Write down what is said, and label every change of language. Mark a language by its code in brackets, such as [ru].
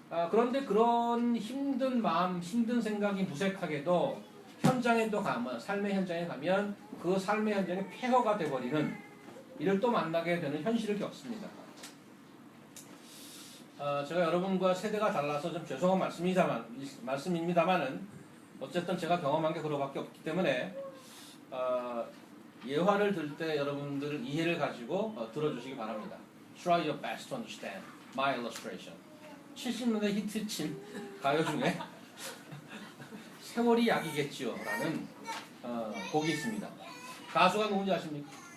[ko] 그런데 그런 힘든 마음, 힘든 생각이 무색하게도 현장에도 가면, 삶의 현장에 가면 그 삶의 현장이 폐허가 돼버리는 이를 또 만나게 되는 현실을 겪습니다. 제가 여러분과 세대가 달라서 좀 죄송한 말씀입니다만은 어쨌든 제가 경험한 게 그거밖에 없기 때문에 예화를 들 때 여러분들 이해를 가지고 들어주시기 바랍니다. [en] Try your best to understand my illustration. [ko] 70년대 히트친 가요 중에 세월이 약이겠지요 라는 곡이 있습니다. 가수가 누군지 아십니까?